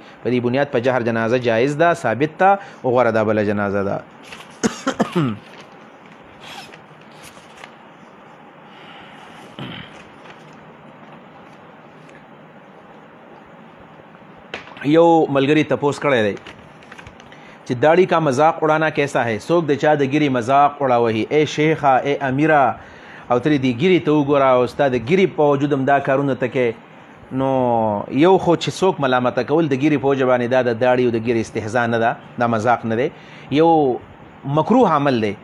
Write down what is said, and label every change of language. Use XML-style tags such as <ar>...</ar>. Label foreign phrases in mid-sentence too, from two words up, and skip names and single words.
<ps>په دې بنیاد په جهر جنازه جایز ده، ثابت ده او غوره ده بله جنازه ده. یو ملګری تپوس کړی دی چې</ps> <ur>داڑھی کا مذاق اڑانا کیسا ہے؟</ur> <ps>څوک د چا د ګیري مذاق اړوي؟ اے شیخه، اے امیره، او ترې دې ګیري ته وګوره او ستا د ګیري په وجود هم دا کارونه ته کې. نو یو خو چې څوک ملامته کول د ګیري په وجه باندې دا د داړي او د ګیري استهزا نه ده، دا مذاق نه دی، یو مکروه عمل دی.</ps>